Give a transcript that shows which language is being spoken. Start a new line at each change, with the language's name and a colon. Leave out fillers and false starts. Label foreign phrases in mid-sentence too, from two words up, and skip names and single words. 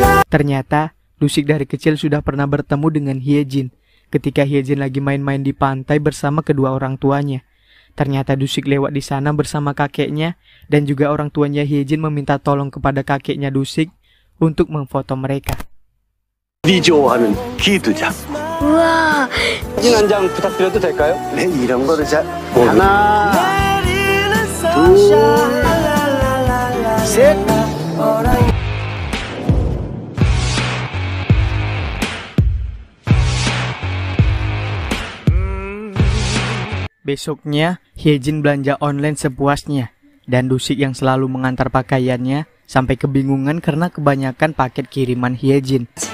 Indonesian: Ternyata, Dusik dari kecil sudah pernah bertemu dengan Hyejin ketika Hyejin lagi main-main di pantai bersama kedua orang tuanya. Ternyata Dusik lewat di sana bersama kakeknya dan juga orang tuanya Hyejin meminta tolong kepada kakeknya Dusik untuk memfoto mereka.
Korean: 우리 좋아하는 기두장. 우와. 사진 한 장 부탁드려도 될까요? 네, 이런 거를 잘. 하나, 둘, 셋.
Indonesian: Besoknya, Hyejin belanja online sepuasnya, dan Dusik yang selalu mengantar pakaiannya sampai kebingungan karena kebanyakan paket kiriman Hyejin.